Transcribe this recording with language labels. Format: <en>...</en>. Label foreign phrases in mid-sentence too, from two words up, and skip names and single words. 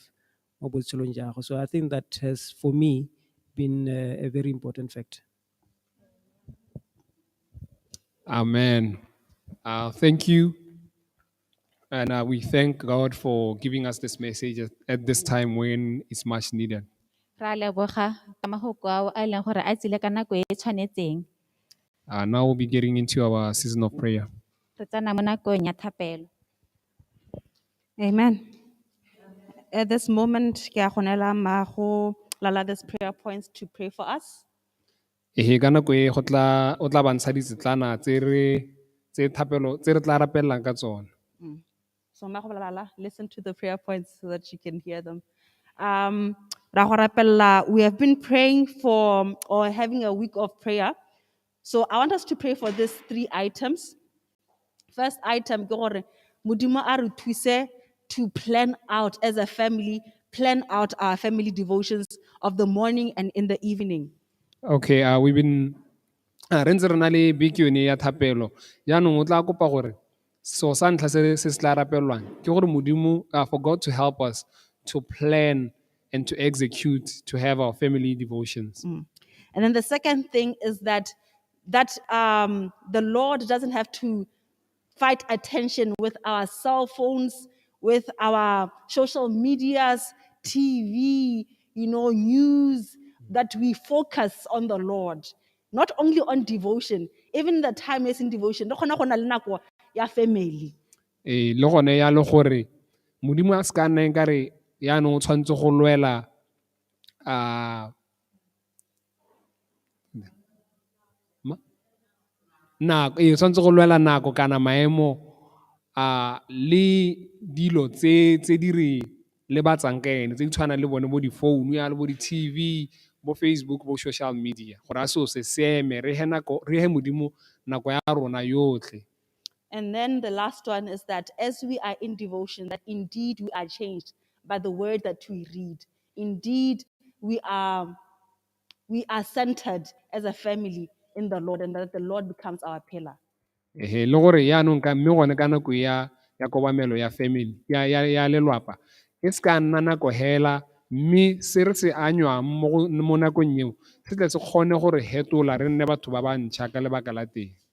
<en>So I think that has, for me, been a very important factor. Amen. Thank you. And we thank God for giving us this message at this time when it's much needed.</en> <tn>Ra leboga ka mafoko ao a e leng gore a tsile ka nako e e tshwanetseng.</tn> <en>Now we'll be getting into our season of prayer.</en> <tn>Re tsena mo nakong ya thapelo.</tn> <en>Amen. At this moment,</en> <tn>ke a go neela</tn> <en>Mmago Lala this prayer points to pray for us.</en> <tn>Ehe, ka nako e o tla bantsha ditsetlana tse re tla rapellang ka tsona.</tn> <en>So Mmago Lala, listen to the prayer points so that you can hear them.</en> <tn>Ra go rapella,</tn> <en>we have been praying for or having a week of prayer. So I want us to pray for these 3 items. First item,</en> <tn>ke gore Modimo a re thuse</tn> <en>to plan out as a family, plan out our family devotions of the morning and in the evening.</en> <tn>Okay,</tn> <en>we've been</en> <tn>re ntse re na le beke yone ya thapelo. Jaanong o tla kopa gore so sa ntlha se se tla rapelwang ke gore Modimo</tn> <en>for God to help us to plan and to execute to have our family devotions. And then the second thing is that the Lord doesn't have to fight attention with our cell phones, with our social medias, TV, news, that we focus on the Lord. Not only on devotion, even the time is in devotion.</en> <tn>Re kgona go na le nako ya family. Le gone ya le gore Modimo a se ka nna nkare yaanong o tshwanetse go lwela nako o tshwanetse go lwela nako kana maemo le dilo tse di re lebatsang ka ene tse di tshwanang le bone bo di-phone ya le bo di-TV bo Facebook bo</tn> <en>social media</en> <tn>gore a seo se seme re he Modimo nako ya rona yotlhe.</tn> <en>And then the last one is that as we are in devotion, that indeed we are changed by the word that we read. Indeed, we are centered as a family in the Lord, and that the Lord becomes our pillar.</en> <tn>Le gore yaanong mme gone ka nako ya ya kobamelo ya family ya lelwapa e se ka nna nako hela, mme se re se anywang mo nakong eo se tle se kgone gore hetola re nne batho ba ba ntšha ka lebaka la teng.</tn>